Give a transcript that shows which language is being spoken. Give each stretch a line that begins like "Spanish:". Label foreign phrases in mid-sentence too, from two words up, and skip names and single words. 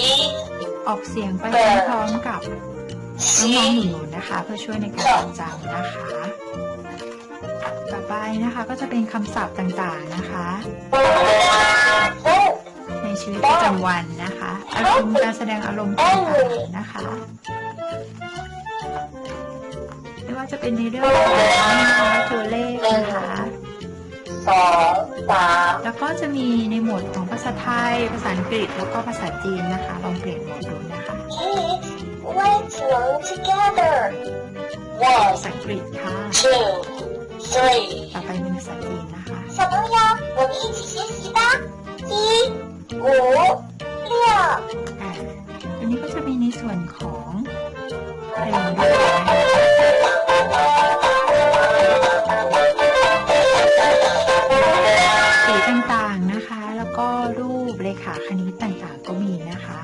Thai: ออกเสียงไปพร้อมๆกับน้องๆหนูๆนะคะเพื่อช่วยในการจดจำนะคะต่อไปนะคะก็จะเป็นคำศัพท์ต่างๆนะคะในชีวิตประจำวันนะคะอารมณ์การแสดงอารมณ์ต่างๆนะคะไม่ว่าจะเป็นในเรื่องของนะคะตัวเลขนะคะ 2 3 แล้วก็จะมีในหมวดของภาษาไทยภาษาอังกฤษแล้วก็ภาษาจีนนะคะลองเปลี่ยนโหมดดูนะคะ
English: Kids let's learn together
Thai: ภาษาอังกฤษค่ะ 2 3 ต่อไปเป็นภาษาจีนนะคะ
Chinese: 小朋友我们一起学习吧1 5 6
Thai: อันนี้ก็จะมีในส่วนของเพลงด้วยนะคะสีต่างๆนะคะแล้วก็รูปเลขาคณิตต่างๆก็มีนะคะ